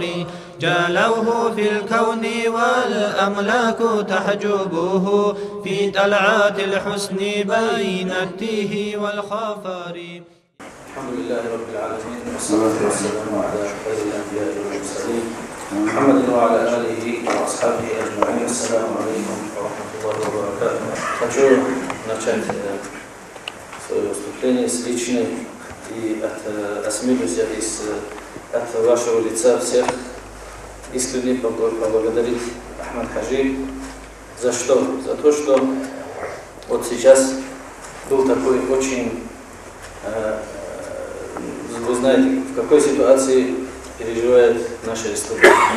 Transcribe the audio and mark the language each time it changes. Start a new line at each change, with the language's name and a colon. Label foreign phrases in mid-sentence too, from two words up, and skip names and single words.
Arabic: جالوه في الكون والأملاك تحجبه في طلعات الحسن بين التيه والخفار. الحمد لله رب العالمين والصلاة والسلام على خير الأنبياء والمرسلين محمد وعلى آله وأصحابه أجمعين. السلام عليكم ورحمة الله وبركاته.
Russian: Хочу начать свое выступление с личной и осмелюсь от вашего лица всех искренне поблагодарить Ахмад Хаджи. За что? За то, что вот сейчас был такой очень, вы знаете, в какой ситуации переживает наша республика.